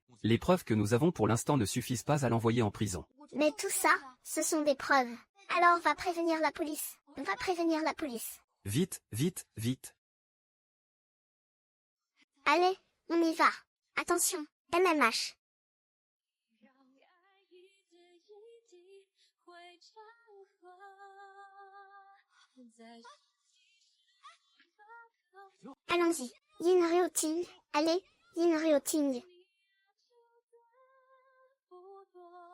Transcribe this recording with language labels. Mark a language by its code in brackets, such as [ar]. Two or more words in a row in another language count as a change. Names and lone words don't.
[fr] Les preuves que nous avons pour l'instant ne suffisent pas à l'envoyer en prison. Mais tout ça, ce sont des preuves. Alors va prévenir la police. Va prévenir la police. Vite, vite, vite. Allez, on y va. Attention, MMH. [zh] 让爱一点一滴会长河，在 [fr] Allons-y. Yin Ryo-ting. Allez, Yin Ryo-ting. [zh] 不多，